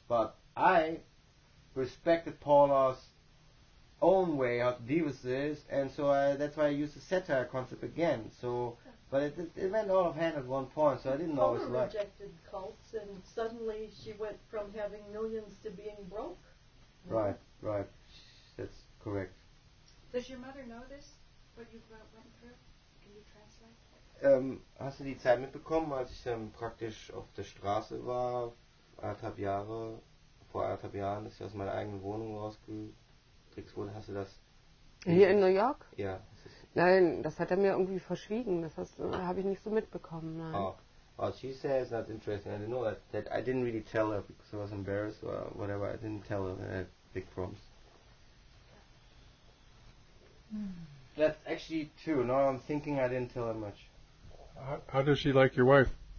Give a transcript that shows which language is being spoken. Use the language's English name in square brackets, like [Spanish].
[English] But I respected Paula's own way how to deal with this, and so that's why I used the satire concept again. So, but it went out of hand at one point, so I didn't always Paula like. rejected cults, and suddenly she went from having millions to being broke. Right, that's correct. Does your mother know this? what you went through? Can you translate? [German] Hast du die Zeit mitbekommen, als ich praktisch auf der Straße war, vor 1,5 Jahren, dass ich aus meiner eigenen Wohnung rausgetrickst wurde? Hast du das? Hier in New York? Ja. Nein, das hat er mir irgendwie verschwiegen. Das habe ich nicht so mitbekommen. Nein. [English] Oh. Well, she says that's interesting. I didn't know that I didn't really tell her because I was embarrassed or whatever. I didn't tell her that I had big problems. That's actually true. Now I'm thinking I didn't tell her much. How does she like your wife?